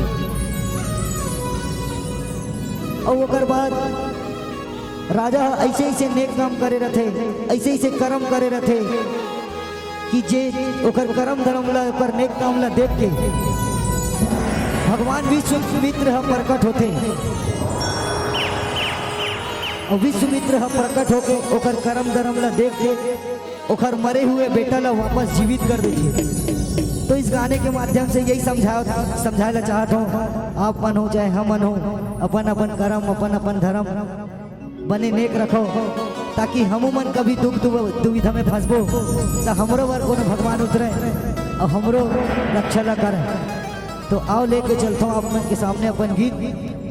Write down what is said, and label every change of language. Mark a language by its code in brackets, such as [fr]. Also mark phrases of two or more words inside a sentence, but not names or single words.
[hne] और ओकर बाद राजा ऐसे ऐसे नेक काम करे रथे, ऐसे ऐसे कर्म करे रथे कि जे ओकर कर्म धर्म ला ओकर नेक काम ला देख के भगवान विश्वामित्र प्रकट होते और विश्वामित्र प्रकट होके ओकर कर्म धर्म ला देख के ओकर मरे हुए बेटा ला वापस जीवित कर देती। तो इस गाने के माध्यम से यही समझाना चाहता हूँ आप मन हो चाहे हम मन हो अपन अपन कर्म अपन अपन धर्म बने नेक रखो ताकि हम मन कभी दुख दुविधा में फंसबो तो हमरो वर को भगवान उतरे और हमरो रक्षा ला करे। तो आओ लेके चलता हूँ आप मन के सामने अपन गीत।